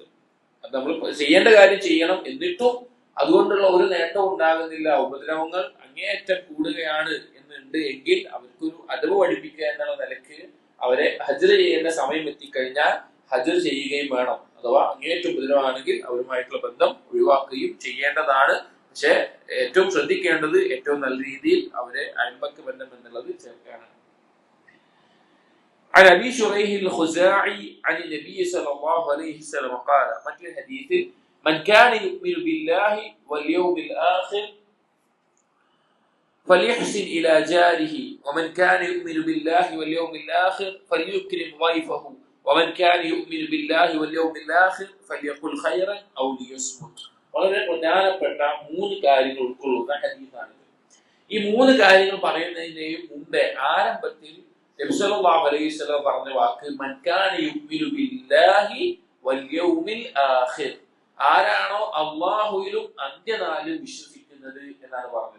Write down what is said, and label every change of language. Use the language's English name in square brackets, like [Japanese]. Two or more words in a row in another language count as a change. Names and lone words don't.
[Malayalam] അത് നമ്മൾ ചെയ്യേണ്ട കാര്യം ചെയ്യണം, എന്നിട്ടും അതുകൊണ്ടുള്ള ഒരു നേട്ടം ഉണ്ടാകുന്നില്ല, ഉപദ്രവങ്ങൾ അങ്ങേയറ്റം കൂടുകയാണ് എന്നുണ്ട് എങ്കിൽ അവർക്കൊരു അദബ് പഠിപ്പിക്കുക എന്നുള്ള നിലക്ക് അവരെ ഹജ്ർ ചെയ്യേണ്ട സമയം എത്തിക്കഴിഞ്ഞാൽ ഹജ്ർ ചെയ്യുകയും വേണം. അഥവാ അങ്ങേയറ്റം ഉപദ്രവമാണെങ്കിൽ അവരുമായിട്ടുള്ള ബന്ധം ഒഴിവാക്കുകയും ചെയ്യേണ്ടതാണ്. പക്ഷെ ഏറ്റവും ശ്രദ്ധിക്കേണ്ടത് ഏറ്റവും നല്ല രീതിയിൽ അവരെ അയൽപക്ക ബന്ധം എന്നുള്ളത് ചേർക്കാനാണ്. [Arabic] عن أبي شريح الخزاعي عن النبي صلى الله عليه وسلم قال مثل الحديث من كان يؤمن بالله واليوم الآخر فليحسن إلى جاره ومن كان يؤمن بالله واليوم الآخر فليكرم ضيفه ومن كان يؤمن بالله واليوم الآخر فليقل خيرا أو ليصمت. [Malayalam] വളരെ പ്രധാനപ്പെട്ട 3 കാര്യങ്ങൾ ഉൾക്കൊള്ളുന്ന ഹദീസാണ്. ഈ 3 കാര്യങ്ങൾ പറയുന്നതിന്റെയും മുമ്പേ ആരംഭത്തിൽ നബി [Arabic] صلى الله عليه وسلم [Malayalam] പറഞ്ഞ വാക്ക് [Arabic] من كان يؤمن بالله واليوم الآخر, [Malayalam] ആരാണോ അല്ലാഹുവിലും അന്ത്യനാളിലും വിശ്വസിക്കുന്നത് എന്നാണ് പറഞ്ഞത്.